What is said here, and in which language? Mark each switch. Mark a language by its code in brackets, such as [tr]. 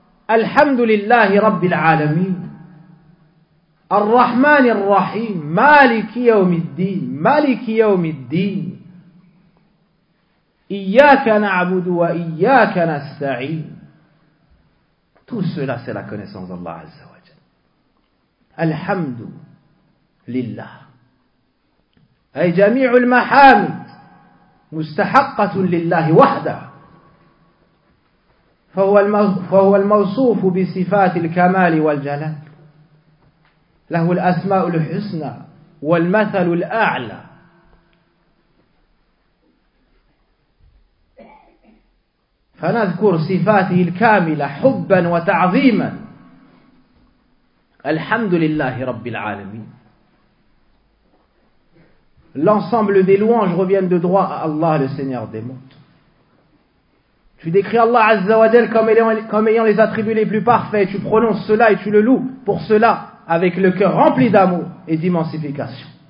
[ar] الحمد لله رب العالمين الرحمن الرحيم مالك يوم الدين مالك يوم الدين إياك نعبد وإياك نستعين. [fr] Tout cela, c'est la connaissance d'Allah Azza wa Jal. [ar] Alhamdu lillah. Ay jami'ul mahamid mustahaqqatun lillahi wahda. Fahuwa al-mawsufu bi sifatil kamali wal jalal. Lahu al-asma'ul husna wal mathalul a'la. فنذكر صفاته الكاملة حبا وتعظيما الحمد لله رب العالمين. [fr] L'ensemble des louanges reviennent de droit à Allah, le Seigneur des mondes. Tu décris Allah Azza wa Jal comme ayant les attributs les plus parfaits. Tu prononces cela et tu le loues pour cela avec le cœur rempli d'amour et d'immensification.